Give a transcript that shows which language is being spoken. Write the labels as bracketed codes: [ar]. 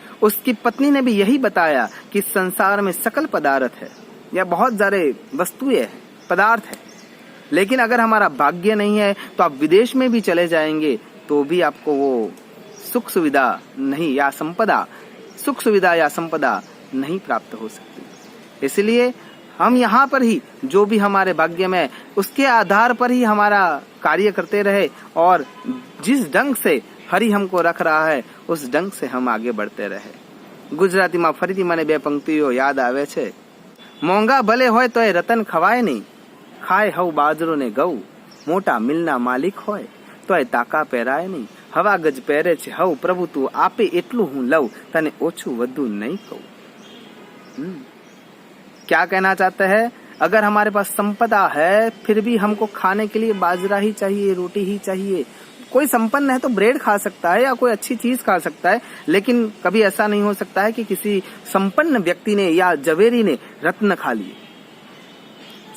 [hi] उसकी पत्नी ने भी यही बताया कि संसार में सकल पदार्थ है, या बहुत सारे वस्तुएं हैं, पदार्थ है, लेकिन अगर हमारा भाग्य नहीं है तो आप विदेश में भी चले जाएंगे तो भी आपको वो सुख सुविधा नहीं या संपदा, सुख सुविधा या संपदा नहीं प्राप्त हो सकती। इसलिए हम यहाँ पर ही जो भी हमारे भाग्य में उसके आधार पर ही हमारा कार्य करते रहे, और जिस ढंग से हरि हमको रख रहा है उस ढंग से हम आगे बढ़ते रहे। गुजराती में [gu] फरीથી મને બે પંક્તિઓ યાદ આવે છે। મોંઘા ભલે હોય તો એ રતન ખવાય નહીં, ખાય હવ બાજરો ને ઘઉં, મોટા મિલના માલિક હોય તો એ તાકા પહેરાય નહીં, હવા ગજ પહેરે છે હવ પ્રભુ તું આપે એટલું હું લઉં, તને ઓછું વધુ નહીં કહું। [hi] क्या कहना चाहते हैं? अगर हमारे पास संपदा है फिर भी हमको खाने के लिए बाजरा ही चाहिए, रोटी ही चाहिए। कोई संपन्न है तो ब्रेड खा सकता है या कोई अच्छी चीज खा सकता है, लेकिन कभी ऐसा नहीं हो सकता है कि किसी संपन्न व्यक्ति ने या जवेरी ने रत्न खा लिए।